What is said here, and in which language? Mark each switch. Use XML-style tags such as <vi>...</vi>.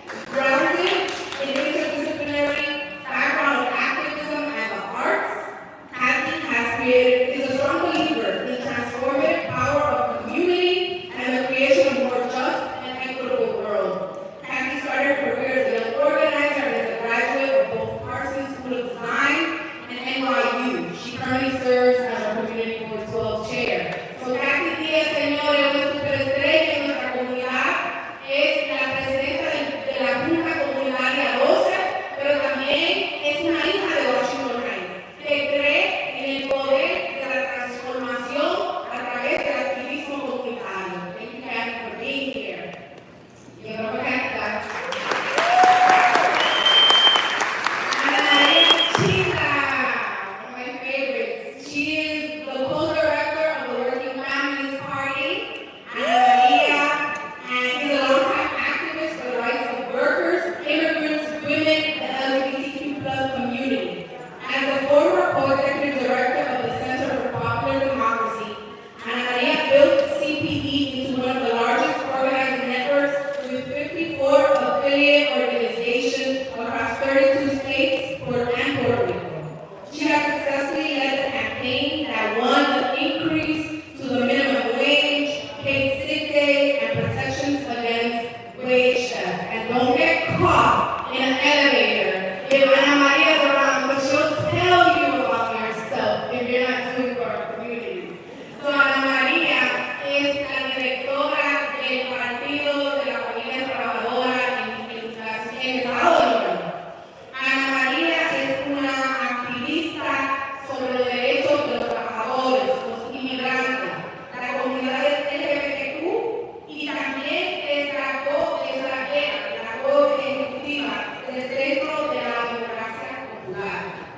<en>Grounded in interdisciplinary background of activism and the arts, Kathy is a strong believer in the transformative power of community and the creation of a more just and equitable world. Kathy started her career as a young organizer and as a graduate of both Parsons School of Design and NYU. She currently serves as our Community Board 12 chair.</en> <es>So Kathy Diaz, señores, una superestrella en nuestra comunidad, es la presidenta de la Junta Comunitaria 12, pero también es una hija de Washington Heights, que cree en el poder de la transformación a través del activismo comunitario.</es> <en>Thank you, Kathy, for being here.</en> <es>Yo creo que</es> <en>Ana Maria China, one of my favorites. She is the co-director of the Working Families Party. Ana Maria, and is a longtime activist for the rights of workers, immigrants, women, and the LGBTQ+ community. As a former co-executive director of the Center for Popular Democracy, Ana Maria built CPD into one of the largest organizing networks with 54 affiliate organizations across 32 states and Puerto Rico. She has successfully led the campaign that won the increase to the minimum wage, paid sick day, and protections against wage theft. And don't get caught in an elevator if Ana Maria is around, but she'll tell you about yourself if you're not doing for our communities.</en> <es>So Ana Maria es la directora del Partido de la Familia Trabajadora en Estados Unidos. Ana Maria es una activista sobre los derechos de los trabajadores, los inmigrantes, las comunidades LGBTQ y también es la co-ejecutiva del Centro de la Democracia Popular.</es>